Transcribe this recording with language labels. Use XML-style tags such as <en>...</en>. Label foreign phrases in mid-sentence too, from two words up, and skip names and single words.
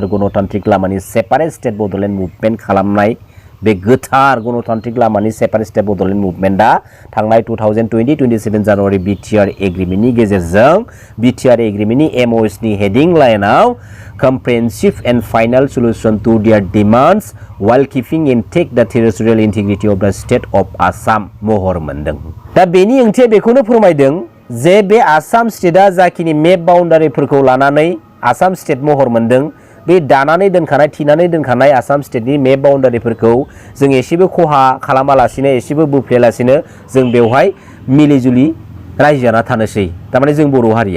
<brx>गणतान्त्रिक लामानि</brx> <en>separate state</en> <brx>बड'लेण्ड मुभमेन्ट खालामनाय बे गोथार गणतान्त्रिक लामानि</brx> <en>separate state</en> <brx>बड'लेण्ड मुभमेन्टआ थांनाय 2027 जानुवारि बिटिआर एग्रिमेन्टनि गेजेरजों बिटिआर एग्रिमेन्टनि एमअएसनि हेडिं लाइनाव</brx> <en>comprehensive and final solution to their demands while keeping intact the territorial integrity of the state of Assam</en> <brx>महर मोनदों। दा बेनि ओंथिया बेखौनो फोरमायदों जे बे आसाम स्टेटआ जाखिनि मेप बाउन्डारिफोरखौ लानानै आसाम स्टेट महर मोनदों, बे दानानै दोनखानाय थिनानै दोनखानाय आसाम स्टेटनि मेप बाउन्डारिफोरखौ जों एसेबो खहा खालामालासिनो, एसेबो बोफ्लेयालासिनो जों बेवहाय मिलिजुलि रायजो जाना थानोसै, थारमाने जों बर' हारिया।</brx>